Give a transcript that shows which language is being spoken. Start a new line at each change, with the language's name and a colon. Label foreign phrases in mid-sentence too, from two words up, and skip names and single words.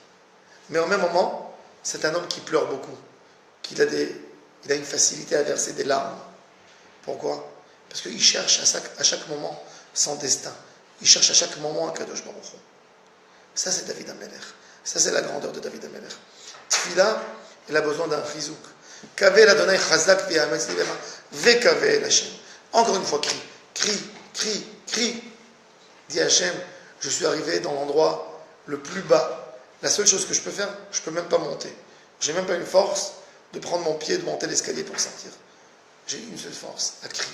French: Mais au même moment, c'est un homme qui pleure beaucoup. Il a une facilité à verser des larmes. Pourquoi? Parce qu'il cherche à chaque moment son destin. Il cherche à chaque moment un Kadosh Baruch Hu. Ça, c'est David Amelech. Ça, c'est la grandeur de David Amelech. Tfila, il a besoin d'un chizouk.
Hebrew: קוה לה' חזק ויאמץ לבך וקוה לה.
French: Encore une fois, crie. Dit Hachem, je suis arrivé dans l'endroit le plus bas. La seule chose que je peux faire, je ne peux même pas monter. Je n'ai même pas une force de prendre mon pied et de monter l'escalier pour sortir. J'ai une seule force, à crier.